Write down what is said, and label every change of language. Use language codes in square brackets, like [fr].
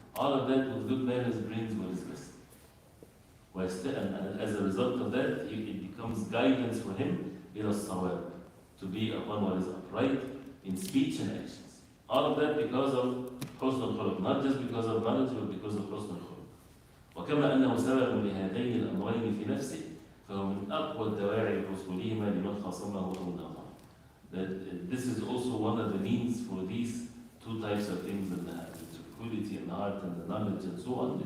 [en] All of that with good manners brings what is best. And as a result of that, it becomes guidance for him ila as-sawab, to be upon what is upright in speech and actions. All of that because of husn al-khuluq, not just because of knowledge, but because of husn al-khuluq. [ar] وكما أنه سبب لهذين الأمرين في نفسه فهو من أقوى الدواعي لحصولهما لمن خاصمه أو نظر. [en] That this is also one of the means for these two types of things, in the tranquility and the heart and the knowledge and so on.